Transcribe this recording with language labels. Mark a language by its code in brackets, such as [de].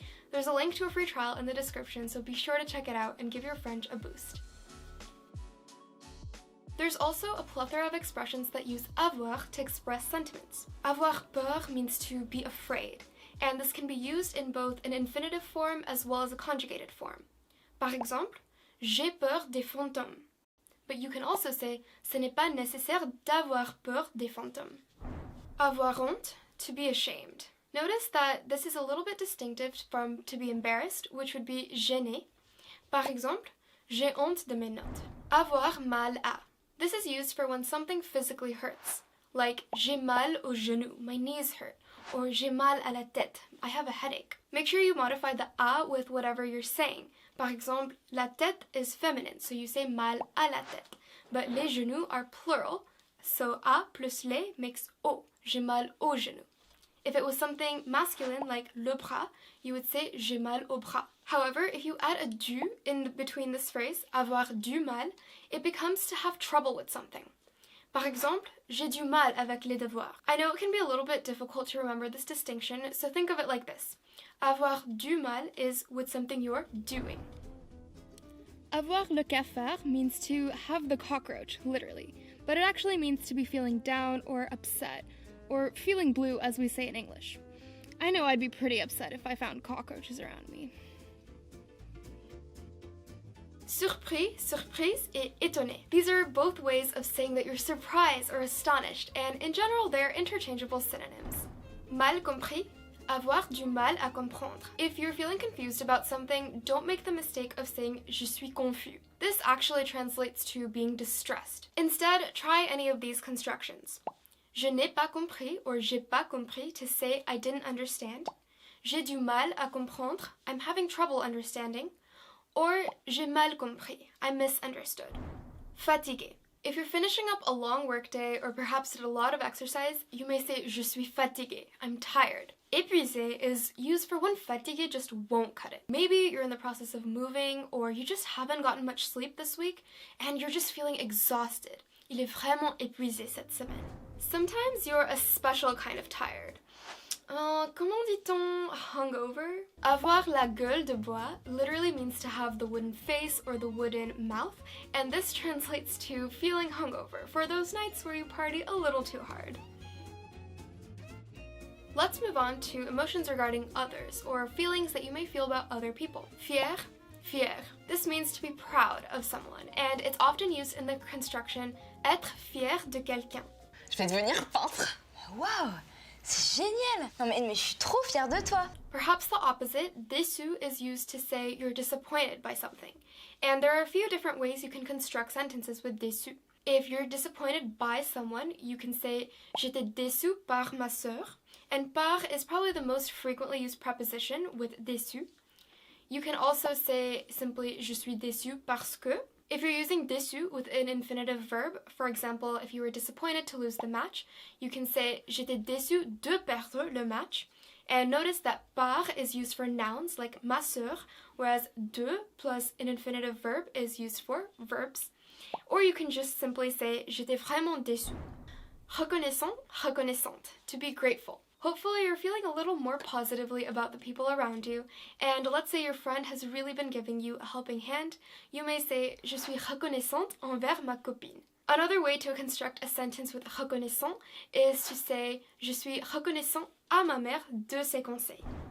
[en] There's a link to a free trial in the description, so be sure to check it out and give your French a boost. There's also a plethora of expressions that use avoir to express sentiments. [fr] Avoir peur [en] means to be afraid, and this can be used in both an infinitive form as well as a conjugated form. [fr] Par exemple, j'ai peur des fantômes. [en] But you can also say, [fr] ce n'est pas nécessaire d'avoir peur des fantômes. Avoir honte, [en] to be ashamed. Notice that this is a little bit distinctive from to be embarrassed, which would be gêné. [fr] Par exemple, j'ai honte de mes notes. [en] Avoir mal à. This is used for when something physically hurts, like [fr] j'ai mal au genou, [en] my knees hurt, or [fr] j'ai mal à la tête, [en] I have a headache. Make sure you modify the à with whatever you're saying. Par exemple, la tête is feminine, so you say [fr] mal à la tête, [en] but les genoux are plural, so à plus les makes au, [fr] j'ai mal au genou. [en] If it was something masculine like le bras, you would say [fr] j'ai mal au bras. [en] However, if you add a du in between this phrase, [fr] avoir du mal, [en] it becomes to have trouble with something. [fr] Par exemple, j'ai du mal avec les devoirs. [en] I know it can be a little bit difficult to remember this distinction, so think of it like this. [fr] Avoir du mal [en] is with something you're doing. [fr] Avoir le cafard [en] means to have the cockroach, literally, but it actually means to be feeling down or upset, or feeling blue as we say in English. I know I'd be pretty upset if I found cockroaches around me. [fr] Surpris, surprise, et étonné. [en] These are both ways of saying that you're surprised or astonished, and in general they're interchangeable synonyms. [fr] Mal compris, avoir du mal à comprendre. [en] If you're feeling confused about something, don't make the mistake of saying [fr] je suis confus. [en] This actually translates to being distressed. Instead, try any of these constructions. [fr] Je n'ai pas compris or j'ai pas compris [en] to say I didn't understand. [fr] J'ai du mal à comprendre, [en] I'm having trouble understanding. [fr] Or j'ai mal compris, [en] I misunderstood. [fr] Fatigué. [en] If you're finishing up a long workday or perhaps did a lot of exercise, you may say [fr] je suis fatigué, [en] I'm tired. Épuisé is used for when fatigué just won't cut it. Maybe you're in the process of moving or you just haven't gotten much sleep this week and you're just feeling exhausted. [fr] Il est vraiment épuisé cette semaine. [en] Sometimes you're a special kind of tired. [fr] Comment dit-on [en] hungover? [fr] Avoir la gueule de bois [en] literally means to have the wooden face or the wooden mouth, and this translates to feeling hungover for those nights where you party a little too hard. Let's move on to emotions regarding others, or feelings that you may feel about other people. Fier, fier. This means to be proud of someone, and it's often used in the construction [fr] être fier de quelqu'un. Je vais devenir peintre. Waouh, c'est génial. Non mais je suis trop fière de toi. [en] Perhaps the opposite, déçu, is used to say you're disappointed by something. And there are a few different ways you can construct sentences with déçu. If you're disappointed by someone, you can say [fr] j'étais déçu par ma sœur. [en] And par is probably the most frequently used preposition with déçu. You can also say simply [fr] je suis déçu parce que. [en] If you're using déçu with an infinitive verb, for example, if you were disappointed to lose the match, you can say [fr] j'étais déçu de perdre le match. [en] And notice that par is used for nouns like ma sœur, whereas de plus an infinitive verb is used for verbs. Or you can just simply say [fr] j'étais vraiment déçu. [en] Reconnaissant, reconnaissante, to be grateful. Hopefully you're feeling a little more positively about the people around you, and let's say your friend has really been giving you a helping hand, you may say [fr] je suis reconnaissante envers ma copine. [en] Another way to construct a sentence with reconnaissant is to say [fr] je suis reconnaissant à ma mère de ses conseils.